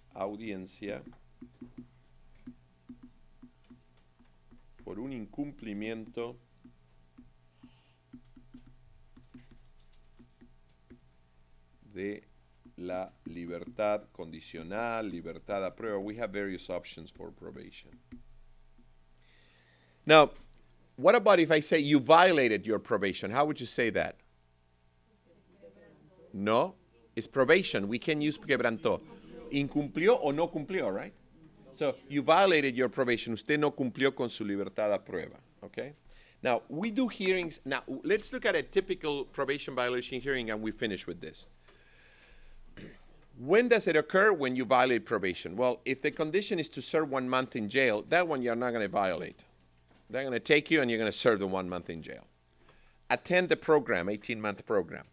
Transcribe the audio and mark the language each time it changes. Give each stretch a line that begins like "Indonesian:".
Spanish: Audiencia por un incumplimiento de la libertad condicional, libertad a prueba.
English: We have various options for probation. Now, what about if I say you violated your probation? How would you say that? No, it's probation. We can use quebrantó.
Spanish: Incumplió o no cumplió,
English: right? So you violated your probation.
Spanish: Usted no cumplió con su libertad a prueba, okay?
English: Now, we do hearings. Now, let's look at a typical probation violation hearing, and we finish with this. When does it occur? When you violate probation. Well, if the condition is to serve 1 month in jail, that one you're not going to violate. They're going to take you and you're going to serve the 1 month in jail. Attend the program, 18-month program.